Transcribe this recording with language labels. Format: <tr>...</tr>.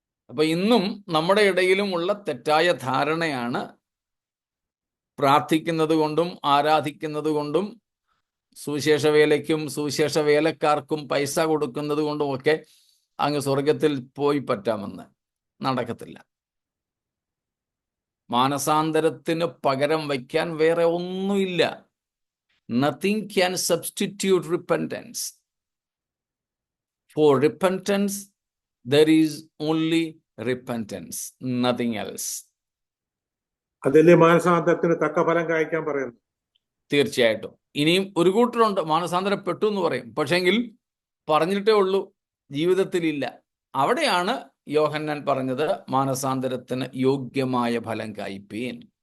<ml>അപ്പൊ ഇന്നും നമ്മുടെ ഇടയിലുമുള്ള തെറ്റായ ധാരണയാണ് പ്രാർത്ഥിക്കുന്നത് കൊണ്ടും ആരാധിക്കുന്നത് കൊണ്ടും സുവിശേഷ വേലയ്ക്കും സുവിശേഷ വേലക്കാർക്കും പൈസ കൊടുക്കുന്നത് കൊണ്ടും ഒക്കെ അങ്ങ് സ്വർഗത്തിൽ പോയി പറ്റാമെന്ന്. നടക്കത്തില്ല. മാനസാന്തരത്തിന് പകരം വയ്ക്കാൻ വേറെ ഒന്നുമില്ല.</ml> <en>Nothing can substitute repentance. For repentance, there is only repentance, nothing else.</en> <ml>അതല്ലേ മാനസാന്തരത്തിന് തക്ക ഫലം കായ്ക്കാൻ പറയുന്നു. തീർച്ചയായിട്ടും. ഇനിയും ഒരു കൂട്ടരുണ്ട് മാനസാന്തരപ്പെട്ടു എന്ന് പറയും, പക്ഷെങ്കിൽ പറഞ്ഞിട്ടേ ഉള്ളൂ, ജീവിതത്തിലില്ല. അവിടെയാണ് യോഹന്നാൻ പറഞ്ഞത് മാനസാന്തരത്തിന് യോഗ്യമായ ഫലം കായ്പീൻ.</ml>